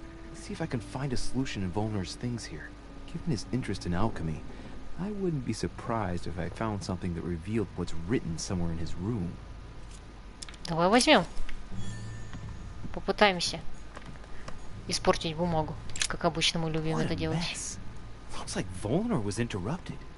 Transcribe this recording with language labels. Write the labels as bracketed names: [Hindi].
[English] Let's see if I can find a solution in Volner's things here. Given his interest in alchemy, I wouldn't be surprised if I found something that revealed what's written somewhere in his room. [Russian] Давай возьмем. Попытаемся испортить бумагу, как обычно мы любим это делать. [English] Looks like Volner was interrupted.